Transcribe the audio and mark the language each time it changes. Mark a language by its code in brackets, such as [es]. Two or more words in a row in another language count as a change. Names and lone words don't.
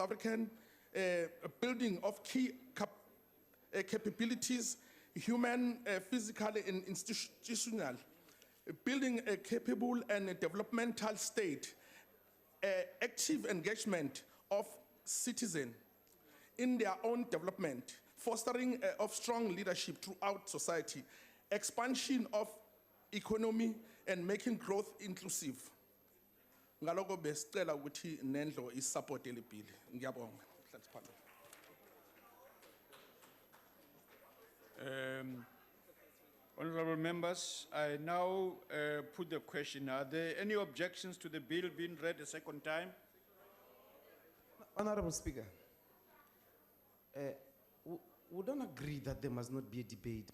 [en] African building of key capabilities, human, physical, and institutional, building a capable and developmental state, active engagement of citizens in their own development, fostering of strong leadership throughout society, expansion of economy, and making growth inclusive. [zu] Ngaloko besicela ukuthi nendlo isupport le bill. Ngiyabonga. [en] Honorable members, I now put the question. Are there any objections to the bill being read a second time? Honorable Speaker, we don't agree that there must not be a debate.